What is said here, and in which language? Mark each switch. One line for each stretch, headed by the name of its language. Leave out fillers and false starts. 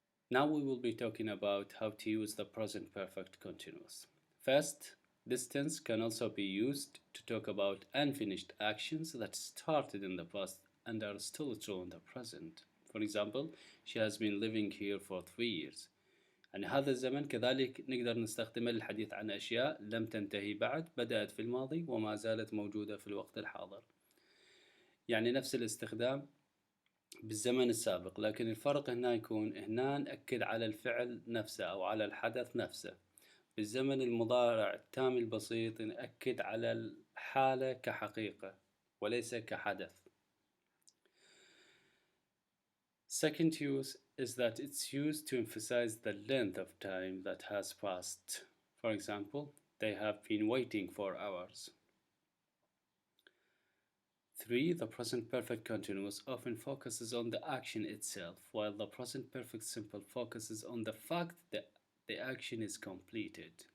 English: Now we will be talking about how to use the present perfect continuous. First, this tense can also be used to talk about unfinished actions that started in the past and are still true in the present. For example, she has been living here for 3 years.
Arabic: يعني هذا الزمن كذلك نقدر نستخدمه للحديث عن أشياء لم تنتهي بعد، بدأت في الماضي وما زالت موجودة في الوقت الحاضر. يعني نفس الاستخدام بالزمن السابق، لكن الفرق هنا يكون هنا نأكد على الفعل نفسه أو على الحدث نفسه. بالزمن المضارع التام البسيط نأكد على الحالة كحقيقة وليس كحدث.
English: Second use is that it's used to emphasize the length of time that has passed. For example, they have been waiting for hours. 3. The present perfect continuous often focuses on the action itself, while the present perfect simple focuses on the fact that the action is completed.